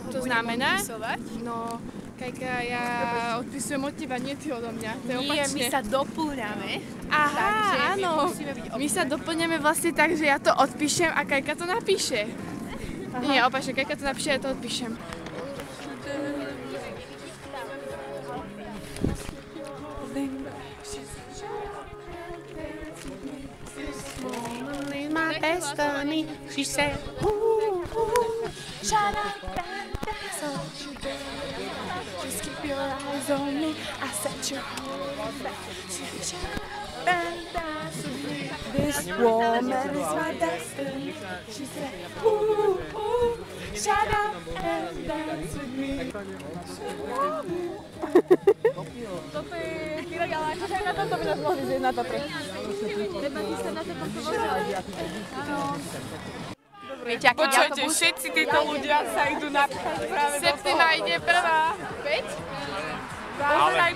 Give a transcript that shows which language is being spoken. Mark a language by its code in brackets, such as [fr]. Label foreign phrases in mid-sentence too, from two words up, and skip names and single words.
[sk] To budeme znamená? odpisovať? No, Kajka, ja odpisujem od teba, nie ty odo mňa. To je Nie, opačne. my sa doplňame. Aha, Takže áno. musíme byť My sa doplňame vlastne tak, že ja to odpíšem a Kajka to napíše. Nie, opačne, Kajka to napíše a ja to odpíšem. [en] My destiny, she said, shut up, just keep your eyes on me. I set your whole back. This woman is my destiny. She said, shut up and dance with me. [sk] Toto je Kyrek, ale akože aj na toto by nás mohli zjeť na Tatre. Treba ísť na to pozerať. Počujete, všetci títo ľudia sa idú napchať práve do toho. Septima ide prvá. 5?